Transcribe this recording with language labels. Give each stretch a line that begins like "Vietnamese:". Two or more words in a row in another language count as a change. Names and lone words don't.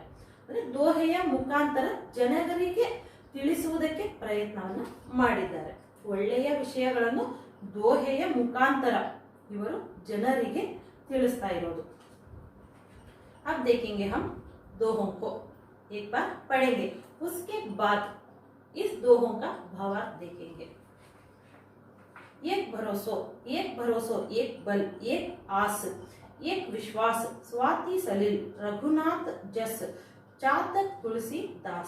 Kannada: ಅಂದ್ರೆ ದೋಹೆಯ ಮುಖಾಂತರ ಜನರಿಗೆ ತಿಳಿಸುವುದಕ್ಕೆ ಪ್ರಯತ್ನವನ್ನು ಮಾಡಿದ್ದಾರೆ. ಒಳ್ಳೆಯ ವಿಷಯಗಳನ್ನು ದೋಹೆಯ ಮುಖಾಂತರ ಇವರು ಜನರಿಗೆ ತಿಳಿಸ್ತಾ ಇರೋದು.
Hindi: अब देखेंगे हम दोहों को, एक बार पढ़ेंगे, उसके बाद इस दोहों का भावार्थ देखेंगे। एक भरोसो, एक बल, एक आस, एक विश्वास, स्वाति सलिल, रघुनाथ जस, चातक तुलसीदास।